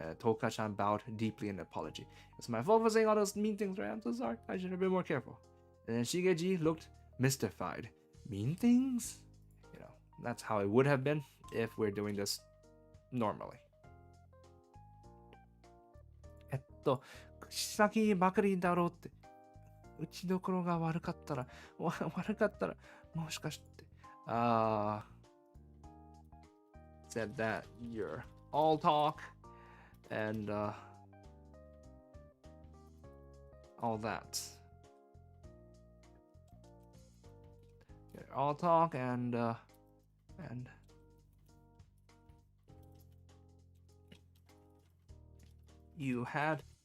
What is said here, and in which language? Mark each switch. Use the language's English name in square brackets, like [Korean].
[English] Toka-chan bowed deeply in apology. It's my fault for saying all those mean things, right? I'm so sorry. I should have been more careful. And then Shigeji looked mystified. Mean things? That's how it would have been if we're doing this normally. [Japanese] 口先ばかりだろうって。打ちどころが悪かったらもしかして。 [English] Said that you're all talk and all that. You're all talk and you had